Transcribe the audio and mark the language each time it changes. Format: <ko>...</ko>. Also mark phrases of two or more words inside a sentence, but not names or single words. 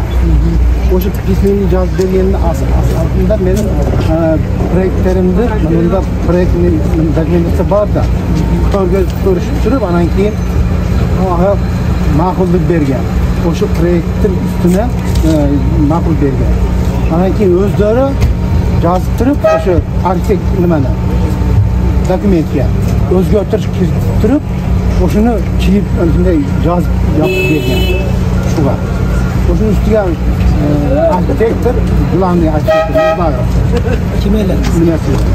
<ky>Ошо письменный жазып бергендин астында менин проекттеримди, мында</ky> <ru>проектный документация</ru> <ky>бар да. Көрүшүп туруп, анан кийин макулдук берген. Ошо проекттин үстүнө макул берген.</ky> <uz>Andan keyin o'zlari yozib turib, o'sha arxitekt nimani dokumentga o'zgartirish kiritib turib, o'shuni chilib shunday yozib bergan. Shu bor. O'shuning ustiga arxitektor, главный arxitektor kim edi? Nimasi?</uz>